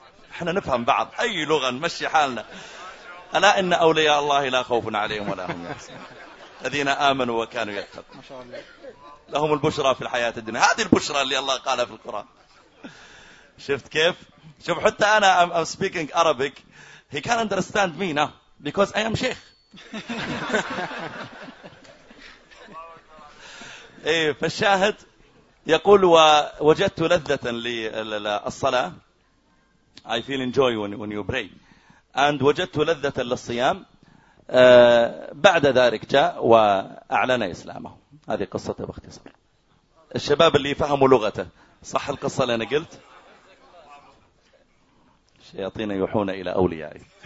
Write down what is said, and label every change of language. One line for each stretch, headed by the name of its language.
Arabic: احنا نفهم بعض أي لغة نمشي حالنا ألا إن أولياء الله لا خوف عليهم ولا هم يحزنون الذين آمنوا وكانوا يتقون ما شاء الله لهم البشرى في الحياة الدنيا هذه البشرى اللي الله قالها في القرآن شفت كيف؟ شوف حتى أنا
English: I'm speaking Arabic. He can't understand me now because I am Sheikh.
Arabic: إيه فالشاهد يقول ووجدت لذة للصلاة.
English: I feel enjoy when you pray. And
Arabic: وجدت لذة للصيام. بعد ذلك جاء وأعلن إسلامه. هذه قصته باختصار. الشباب اللي فهموا لغته صح القصة اللي أنا قلت. الشياطين يوحون إلى أوليائي.